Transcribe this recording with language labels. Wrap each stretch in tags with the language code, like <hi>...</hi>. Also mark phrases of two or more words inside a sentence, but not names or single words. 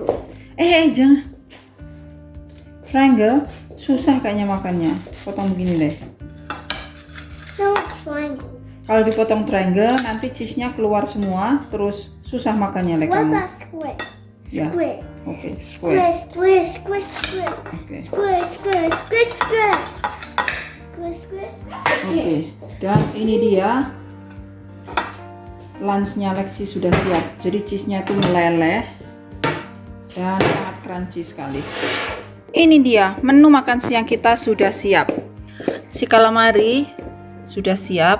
<id>jangan triangle, susah kayaknya makannya. Potong begini deh.</id> <en>No, triangle.</en> <id>Kalau dipotong triangle nanti cheese-nya keluar semua, terus susah makannya</id> <en>What</en> <id>kamu.</id> <en>about square?</en> <id>Ya.</id> <en>Square. Oke, square. Square, square, square, square. Oke. Square, square, square, square. Square, square, square. Oke.</en> <id>Dan ini dia lunchnya Lexi sudah siap. Jadi cheese-nya itu meleleh dan sangat crunchy sekali. Ini dia menu makan siang kita sudah siap. Si calamari sudah siap.</id>